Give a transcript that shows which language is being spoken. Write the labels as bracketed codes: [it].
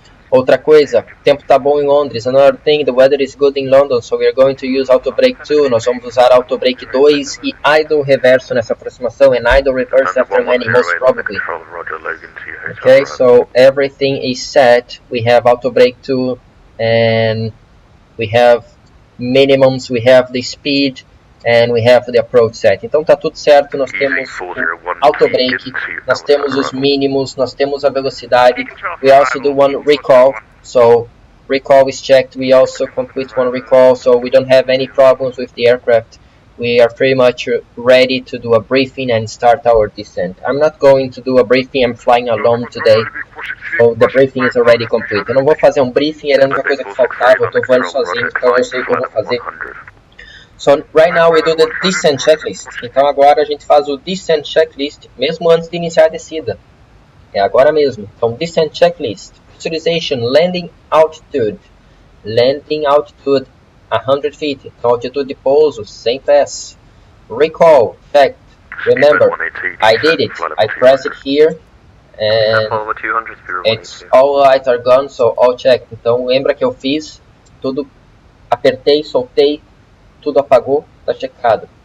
[pt] Outra coisa, o tempo tá bom em Londres. [en] Another thing, the weather is good in London, so we are going to use auto brake 2. [pt] Nós vamos usar auto brake 2 e idle reverso nessa aproximação, [en] and idle reverse after landing most probably. Okay, so everything is set. We have auto brake 2 and we have minimums, we have the speed and we have the approach set. [pt] Então tá tudo certo, nós temos o auto brake, nós temos os mínimos, nós temos a velocidade. [en] We also do one recall, so recall is checked, we also complete one recall, so we don't have any problems with the aircraft. We are pretty much ready to do a briefing and start our descent. I'm not going to do a briefing, I'm flying alone today, so the briefing is already complete. [pt] Eu não vou fazer briefing, era a única coisa que faltava, eu tô voando sozinho, então eu sei o que eu vou fazer. [en] So right now we do the descent checklist. [pt] Então agora a gente faz o descent checklist mesmo antes de iniciar a descida. É agora mesmo. Então descent checklist. Pressurization, landing altitude. [en] Landing altitude 100 feet. [pt] Então altitude de pouso 100 pés. [en] Recall, checked. Remember, I did it. I press it here and it's all lights are gone, so all checked. [pt] Então lembra que eu fiz tudo, apertei, soltei, tudo apagou, tá checado.